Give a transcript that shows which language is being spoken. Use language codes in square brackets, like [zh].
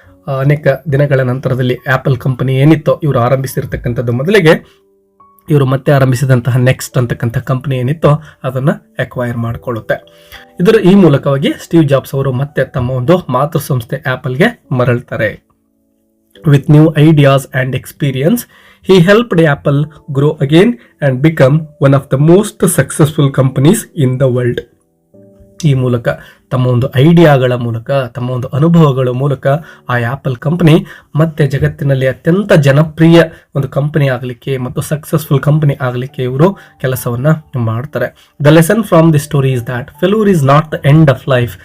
[kn] ಅನೇಕ ದಿನಗಳ ನಂತರದಲ್ಲಿ ಆ್ಯಪಲ್ ಕಂಪನಿ ಏನಿತ್ತೋ ಇವರು ಆರಂಭಿಸಿರ್ತಕ್ಕಂಥದ್ದು ಮೊದಲಿಗೆ ಇವರು ಮತ್ತೆ ಆರಂಭಿಸಿದಂತಹ ನೆಕ್ಸ್ಟ್ ಅಂತಕ್ಕಂಥ ಕಂಪನಿ ಏನಿತ್ತೋ ಅದನ್ನು ಅಕ್ವೈರ್ ಮಾಡಿಕೊಳ್ಳುತ್ತೆ. ಈ ಮೂಲಕವಾಗಿ ಸ್ಟೀವ್ ಜಾಬ್ಸ್ ಅವರು ಮತ್ತೆ ತಮ್ಮ ಒಂದು ಮಾತೃ ಸಂಸ್ಥೆ ಆ್ಯಪಲ್ಗೆ ಮರಳ್ತಾರೆ. [en] With new ideas and experience he helped Apple grow again and become one of the most successful companies in the world. [kn] ಈ ಮೂಲಕ ತಮ್ಮ ಒಂದು ಐಡಿಯಾಗಳ ಮೂಲಕ, ತಮ್ಮ ಒಂದು ಅನುಭವಗಳ ಮೂಲಕ ಆ ಆ್ಯಪಲ್ ಕಂಪನಿ ಮತ್ತೆ ಜಗತ್ತಿನಲ್ಲಿ ಅತ್ಯಂತ ಜನಪ್ರಿಯ ಒಂದು ಕಂಪನಿ ಆಗಲಿಕ್ಕೆ ಮತ್ತು ಸಕ್ಸಸ್ಫುಲ್ ಕಂಪನಿ ಆಗಲಿಕ್ಕೆ ಇವರು ಕೆಲಸವನ್ನು ಮಾಡ್ತಾರೆ. [en] The lesson from the story is that failure is not the end of life.